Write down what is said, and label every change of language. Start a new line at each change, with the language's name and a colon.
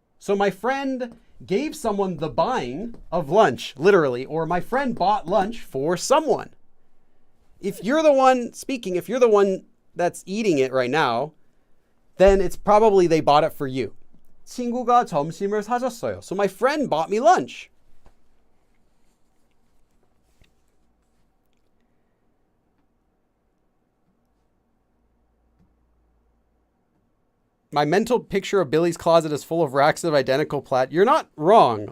English: So my friend gave someone the buying of lunch, literally, or my friend bought lunch for someone. If you're the one speaking, if you're the one that's eating it right now, then it's probably they bought it for you.
Korean: 친구가 점심을 사줬어요.
English: So my friend bought me lunch. My mental picture of Billy's closet is full of racks of identical plaid. You're not wrong.